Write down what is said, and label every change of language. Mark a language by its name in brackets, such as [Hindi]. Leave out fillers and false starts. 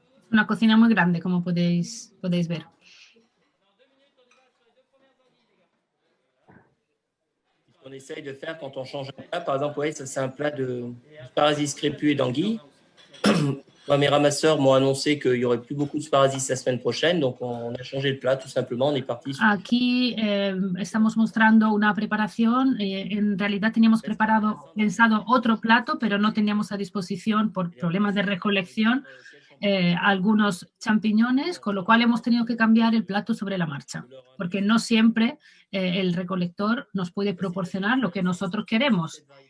[Spanish] Una cocina muy grande, como podéis ver. [French] Ce qu'on essaye de faire quand on change un plat, par exemple, ouais, ça c'est un plat de sparadrap scrépu et d'anguille. Moi, mes ramasseurs m'ont annoncé qu'il n'y aurait plus beaucoup de sparadrap la semaine prochaine, donc on a changé le plat, tout simplement. On est parti. [Spanish] Aquí estamos mostrando una preparación. En realidad teníamos pensado otro plato, pero no teníamos a disposición por problemas de recolección algunos champiñones, con lo cual hemos tenido que cambiar el plato sobre la marcha, porque no siempre el recolector nos puede proporcionar lo que nosotros queremos.